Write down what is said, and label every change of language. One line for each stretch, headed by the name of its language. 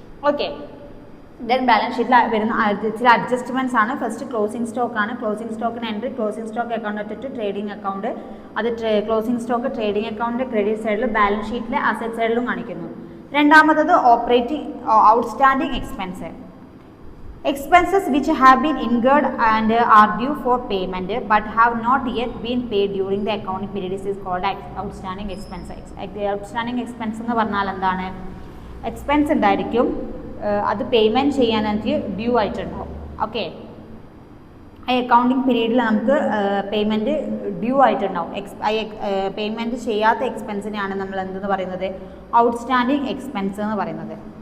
Malayalam: Okay, then balance ഷീറ്റിൽ വരുന്ന ചില അഡ്ജസ്റ്റ്മെൻറ്റ്സ് ആണ്. ഫസ്റ്റ് ക്ലോസിംഗ് സ്റ്റോക്ക് ആണ്. Closing സ്റ്റോക്കിന് entry closing stock account to trading account, അത് ക്ലോസിംഗ് സ്റ്റോക്ക് ട്രേഡിംഗ് അക്കൗണ്ടിൻ്റെ ക്രെഡിറ്റ് സൈഡിലും ബാലൻസ് ഷീറ്റിലെ അസറ്റ് സൈഡിലും കാണിക്കുന്നു. രണ്ടാമത്തത് outstanding expense.
English: Expenses which have been incurred and are due for payment but have not yet been paid during the accounting period is called outstanding expense.
Malayalam: Outstanding expense എന്ന് പറഞ്ഞാൽ എന്താണ്? Expense ഉണ്ടായിരിക്കും, അത് payment ചെയ്യാനായിട്ട് due ആയിട്ടുണ്ടാവും. Okay, ആ accounting പീരീഡിൽ നമുക്ക് പേയ്മെൻറ്റ് ഡ്യൂ ആയിട്ടുണ്ടാവും. പേയ്മെൻറ്റ് ചെയ്യാത്ത എക്സ്പെൻസിനെയാണ് നമ്മൾ എന്തെന്ന് പറയുന്നത്? ഔട്ട്സ്റ്റാൻഡിങ് എക്സ്പെൻസ് എന്ന് പറയുന്നത്.